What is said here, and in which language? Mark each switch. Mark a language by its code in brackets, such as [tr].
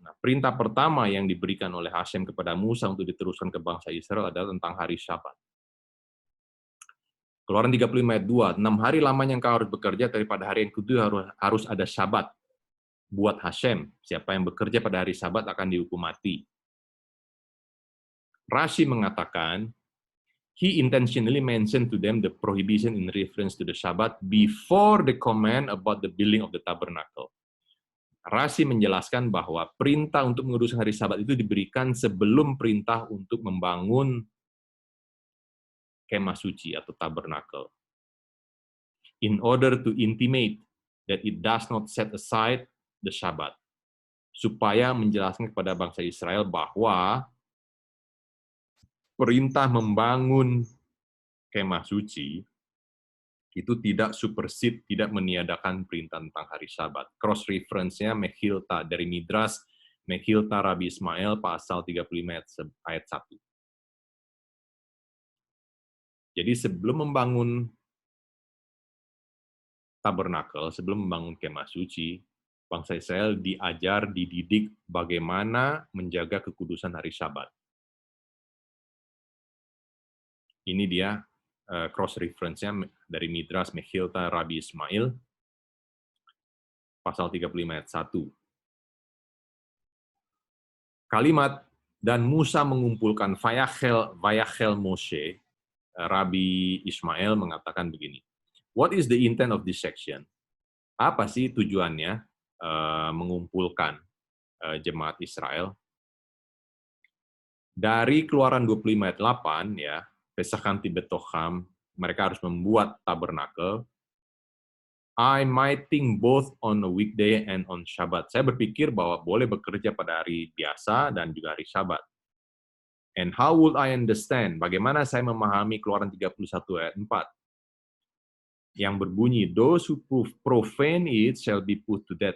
[id] Nah, perintah pertama yang diberikan oleh Hashem kepada Musa untuk diteruskan ke bangsa Israel adalah tentang hari Syabat. Keluaran 35 ayat 2, 6 hari lamanya engkau harus bekerja, daripada hari yang kedua harus ada Syabat. Buat Hashem, siapa yang bekerja pada hari Syabat akan dihukum mati. Rashi mengatakan, [en] he intentionally mentioned to them the prohibition in reference to the Shabbat before the command about the building of the tabernacle. [id] Rashi menjelaskan bahwa perintah untuk menguduskan hari Sabat itu diberikan sebelum perintah untuk membangun kemah suci atau tabernakel. [en] In order to intimate that it does not set aside the Sabbath. [id] Supaya menjelaskan kepada bangsa Israel bahwa perintah membangun kemah suci itu tidak supersede, tidak meniadakan perintah tentang hari Sabat. Cross reference-nya Mechilta dari Midras, Mechilta Rabbi Ismail pasal 35 ayat 1. Jadi sebelum membangun tabernakel, sebelum membangun kemah suci, bangsa Israel diajar, dididik bagaimana menjaga kekudusan hari Sabat. Ini dia cross reference-nya dari Midras Mechilta Rabbi Ismail pasal 35 ayat 1. Kalimat dan Musa mengumpulkan [he] Vayachel Moshe, [id] Rabbi Ismail mengatakan begini. [en] What is the intent of this section? [id] Apa sih tujuannya mengumpulkan jemaat Israel? Dari Keluaran 25 ayat 8 ya, [he] Pesachanti betocham, [id] mereka harus membuat tabernakel. [en] I might think both on a weekday and on Shabbat. [id] Saya berpikir bahwa boleh bekerja pada hari biasa dan juga hari Syabat. [en] And how would I understand? [id] Bagaimana saya memahami Keluaran 31 ayat 4? Yang berbunyi, [en] those who profane it shall be put to death.